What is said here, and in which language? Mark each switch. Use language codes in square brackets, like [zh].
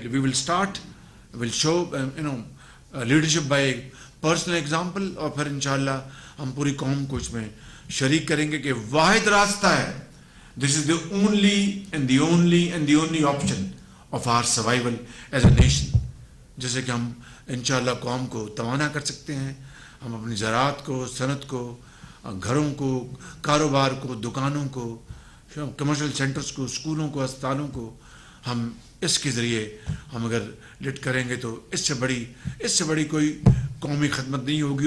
[en] we will start, will show leadership by personal example, [ur] اور پھر انشاءاللہ ہم پوری قوم کو اس میں شریک کریں گے کہ واحد راستہ ہے. [en] This is the only option of our survival as a nation. [ur] جیسے کہ ہم انشاءاللہ قوم کو توانا کر سکتے ہیں، ہم اپنی زراعت کو، صنعت کو، گھروں کو، کاروبار کو، دکانوں کو، کمرشل سینٹرز کو، اسکولوں کو، اسپتالوں کو، ہم اس کے ذریعے ہم اگر لٹ کریں گے تو اس سے بڑی کوئی قومی خدمت نہیں ہوگی.